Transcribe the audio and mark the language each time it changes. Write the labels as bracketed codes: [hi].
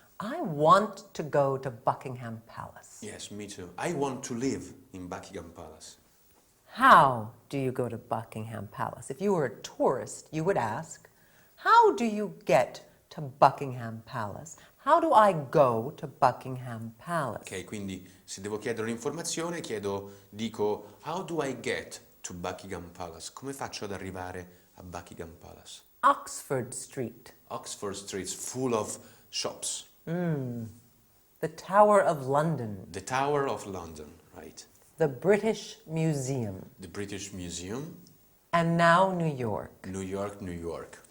[en] I want to go to Buckingham Palace. Yes, me too. I want to live in Buckingham Palace. How do you go to Buckingham Palace? If you were a tourist, you would ask, how do you get to Buckingham Palace? How do I go to Buckingham Palace? [it] Ok, quindi se devo chiedere un'informazione, dico, [en] how do I get to Buckingham Palace? [it] Come faccio ad arrivare a Buckingham Palace? [en] Oxford Street, Oxford Street's full of shops. the Tower of London, The Tower of London, right? the British Museum, The British Museum. and now New York. New York, New York.